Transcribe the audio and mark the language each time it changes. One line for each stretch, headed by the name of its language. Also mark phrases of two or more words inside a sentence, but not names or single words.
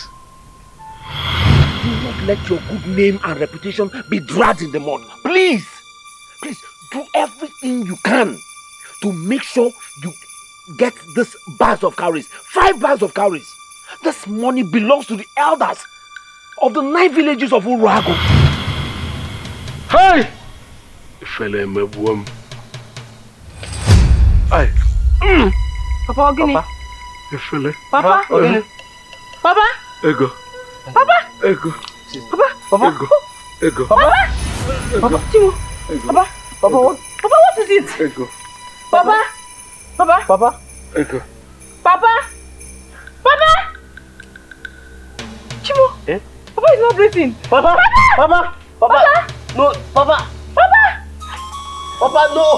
English: Do not let your good name and reputation be dragged in the mud. Please, please, do everything you can to make sure you get this bags of cowries. 5 bags of cowries. This money belongs to the elders of the 9 villages of Uruago. Hey! Hey! Papa, Ogini. Papa, Ogini. Papa. Ego. Papa. Ego. Papa. Papa. Ego. Papa. Papa. Timo. Papa. Papa, what? Papa, what is it? Ego. Papa. Papa. Papa. Ego. Papa. Papa. Chimo. Eh? Papa is not breathing. Papa. Papa. Papa. Papa. No. Papa. Papa. Papa, no.